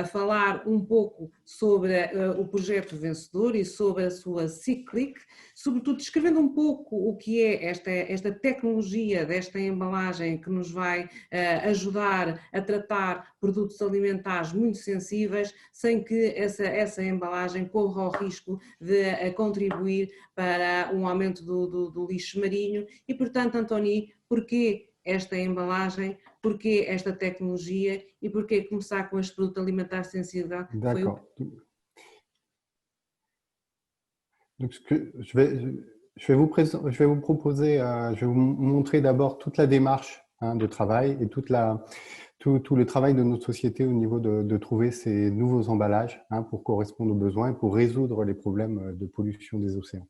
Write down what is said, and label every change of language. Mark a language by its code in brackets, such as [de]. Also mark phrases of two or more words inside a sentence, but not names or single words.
[pt] falar um pouco sobre o projeto vencedor e sobre a sua Cyclic, sobretudo descrevendo um pouco o que é esta tecnologia desta embalagem que nos vai ajudar a tratar produtos alimentares muito sensíveis, sem que essa embalagem corra o risco de contribuir para um aumento do lixo marinho. E, portanto, Antoni, porquê esta embalagem, porquê esta tecnologia e porquê começar com este produto alimentar sensível? [fr] D'accord. Donc, je vais vous proposer, je vais vous montrer d'abord toute la démarche de travail et tout le travail de notre société au niveau de trouver ces nouveaux emballages pour correspondre aux besoins et pour résoudre les problèmes de pollution des océans.